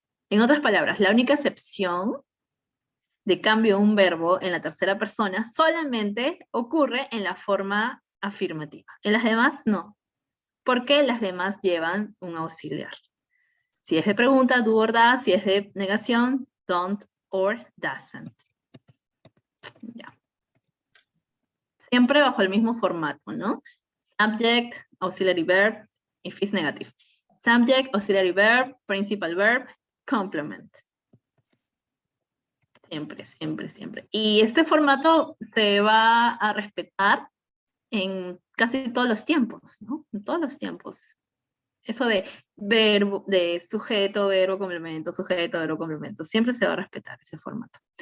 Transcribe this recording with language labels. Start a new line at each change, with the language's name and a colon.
Spanish: En otras palabras, la única excepción de cambio de un verbo en la tercera persona solamente ocurre en la forma afirmativa. En las demás, no. Porque las demás llevan un auxiliar. Si es de pregunta,
English: do or does.
Spanish: Si es de negación,
English: don't or doesn't.
Spanish: Ya. Siempre bajo el mismo formato, ¿no?
English: Subject, auxiliary verb, if it's negative. Subject, auxiliary verb, principal verb, complement.
Spanish: Siempre, siempre, siempre. Y este formato se va a respetar en casi todos los tiempos, ¿no? En todos los tiempos. Eso de verbo, de sujeto, verbo, complemento, sujeto, verbo, complemento. Siempre se va a respetar ese formato.